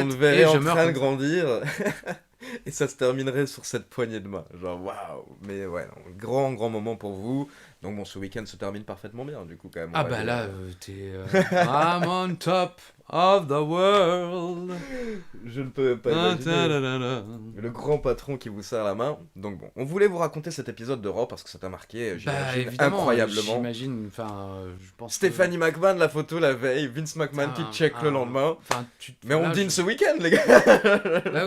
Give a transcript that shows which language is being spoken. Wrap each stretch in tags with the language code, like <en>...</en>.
<fr>On le verrait en train de grandir et ça se terminerait sur cette poignée de main. Genre waouh. Mais ouais, grand moment pour vous. Donc bon, ce week-end se termine parfaitement bien du coup quand même. T'es</fr> <en>I'm on top of the world.</en> <fr>Je ne peux pas imaginer. Le grand patron qui vous serre la main. Donc bon, on voulait vous raconter cet épisode de Raw parce que ça t'a marqué, j'imagine, incroyablement. J'imagine, je pense. Stéphanie McMahon, la photo la veille, Vince McMahon qui check le lendemain. Mais on dîne ce week-end, les gars.</fr>